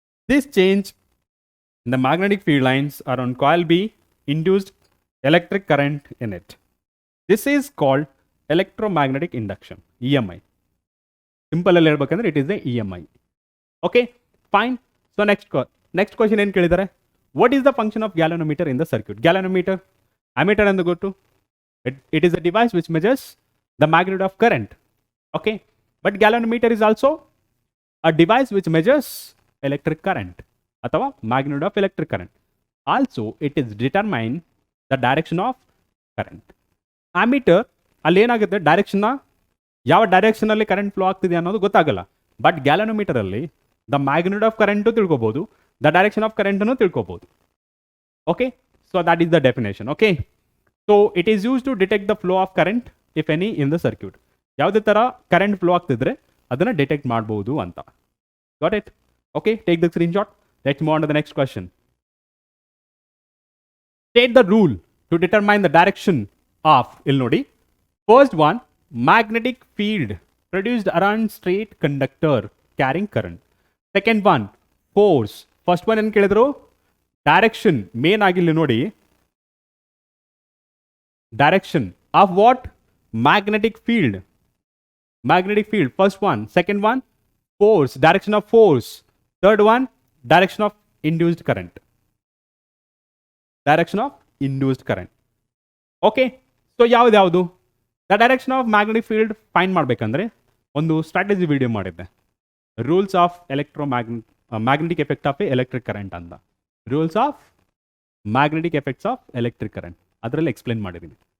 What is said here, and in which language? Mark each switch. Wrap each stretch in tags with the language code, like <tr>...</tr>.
<en>This change in the magnetic field lines around coil B induced electric current in it. This is called electromagnetic induction, EMI. Simple</en> <kn>ಅಲ್ಲಿ ಹೇಳ್ಬೇಕಂದ್ರೆ</kn> <en>it is the EMI. Okay, fine. So next question</en> <kn>ಏನು ಕೇಳಿದ್ದಾರೆ,</kn> <en>what is the function of galvanometer in the circuit?</en> <kn>Galvanometer, ammeter ಎಂದು ಗೊತ್ತು.</kn> <en>It is a device which measures the magnitude of current. Okay, but galvanometer is also a device which measures electric current ಅಥವಾ magnitude of electric current. Also it is determine the direction of current.</en> <kn>Ammeter ಅಲ್ಲಿ ಏನಾಗುತ್ತೆ, ಡೈರೆಕ್ಷನ್ನ ಯಾವ direction ಅಲ್ಲಿ current flow ಆಗ್ತಿದೆ ಅನ್ನೋದು ಗೊತ್ತಾಗಲ್ಲ. But galvanometer ಅಲ್ಲಿ the magnitude of current ತಿಳ್ಕೊಬಹುದು, the direction of ಕರೆಂಟನ್ನು ತಿಳ್ಕೊಬಹುದು.</kn> <en>Okay, so that is the definition. Okay, so it is use to detect the flow of current if any in the circuit.</en> <kn>ಯಾವುದೇ ಥರ current flow ಆಗ್ತಿದ್ರೆ ಅದನ್ನು detect ಮಾಡ್ಬೋದು ಅಂತ.</kn> <en>Got it? Okay, take the screenshot. Let's move on to the next question. State the rule to determine the direction of,</en> <kn>ಇಲ್ಲಿ ನೋಡಿ,</kn> <en>first one, magnetic field produced around straight conductor carrying current. Second one, force. First one</en> <kn>ಏನು ಕೇಳಿದ್ರು,</kn> <en>direction.</en> <kn>Main ಆಗಿಲ್ಲಿ ನೋಡಿ,</kn> <en>direction of what? Magnetic field. Magnetic field, first one. Second one, force, direction of force. Third one, direction of induced current. Direction of induced current.</en> <kn>Okay, so ಯಾವ್ದು the direction of magnetic field find ಮಾಡಬೇಕಂದ್ರೆ ಒಂದು strategy video ಮಾಡಿದ್ದೆ, rules of magnetic effect of electric current ಅಂತ. Rules of magnetic effects of electric current ಅದರಲ್ಲಿ explain ಮಾಡಿದ್ದೀನಿ.</kn>